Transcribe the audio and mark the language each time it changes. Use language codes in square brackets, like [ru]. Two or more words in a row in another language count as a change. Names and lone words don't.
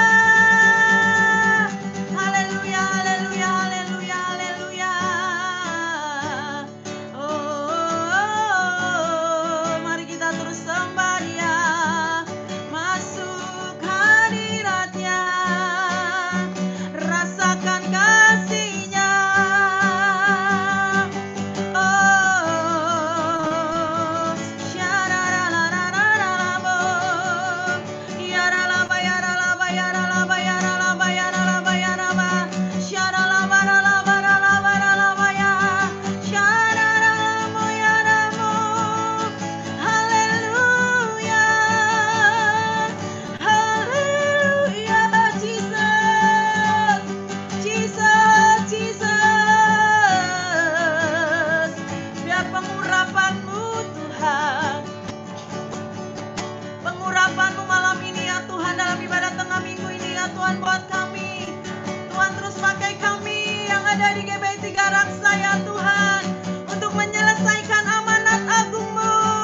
[id] Haleluya, haleluya, haleluya, haleluya. Oh, mari kita terus sembah Dia. Masuk hadirat-Nya. Rasakan kasih-Nya. Oh, syarararararabo. Yaralaba, yaralaba, yaralaba, yaralaba, yaralaba, yaraba. Syaralabaralabaralabaralaba, ya. Syararalamu, yaramu. Haleluya. Haleluya, Jesus. Jesus, Jesus. Biar pengurapan-Mu Tuhan, pengurapan-Mu malam ini ya Tuhan, dalam ibadah tengah minggu ini ya Tuhan, buat kami. Tuhan terus pakai kami yang ada di GBI 3 Raksa ya Tuhan, untuk menyelesaikan amanat agung-Mu.